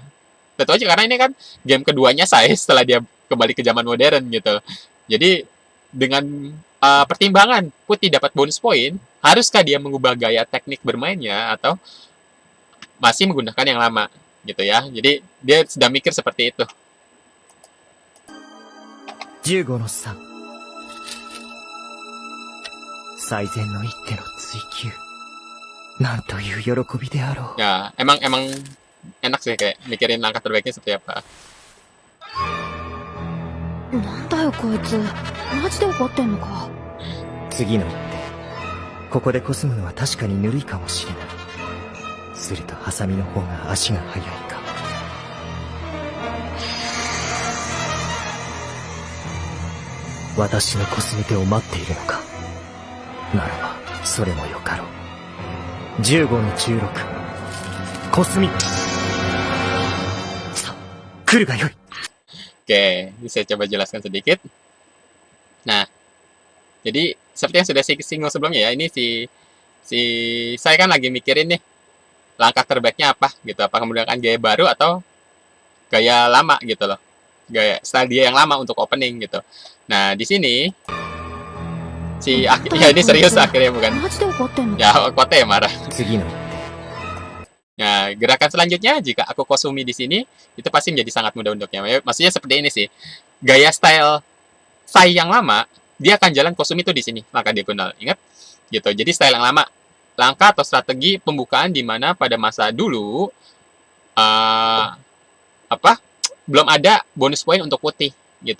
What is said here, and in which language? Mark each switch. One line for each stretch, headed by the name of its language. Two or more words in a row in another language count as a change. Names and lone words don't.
Indonesian: Tentu aja karena ini kan game keduanya saya setelah dia kembali ke zaman modern gitu. Jadi dengan pertimbangan putih dapat bonus poin, haruskah dia mengubah gaya teknik bermainnya atau masih menggunakan yang lama gitu ya. Jadi dia sedang mikir seperti itu.
Japanese: 15の3。最善の一手の追求。なんという喜びであろう。
Indonesian: Ya, emang enak sih kayak mikirin langkah terbaiknya seperti apa.
Japanese: なんだよこいつ、マジで怒ってんのか。次の一手。ここでコスむのは確かにぬるいかもしれない。するとハサミの方が足が速いか。私のコスメ手を待っているのか。ならばそれもよかろう。15の16。コスミ。さあ来るがよい。
Indonesian: Oke, ini saya coba jelaskan sedikit. Nah, jadi seperti yang sudah saya singgung sebelumnya ya, ini si saya kan lagi mikirin nih langkah terbaiknya apa gitu, apakah menggunakan gaya baru atau gaya lama gitu loh, gaya style dia yang lama untuk opening gitu. Nah di sini ya ini serius akhirnya bukan
Japanese: マジで怒ってんの？
Indonesian: ya Kote ya marah.
Japanese: 次の
Indonesian: Nah gerakan selanjutnya jika aku Kosumi di sini itu pasti menjadi sangat mudah untuknya. Maksudnya seperti ini sih, gaya style Sai yang lama dia akan jalan Kosumi itu di sini langkah diagonal, ingat gitu. Jadi style yang lama, langkah atau strategi pembukaan di mana pada masa dulu belum ada bonus poin untuk putih gitu.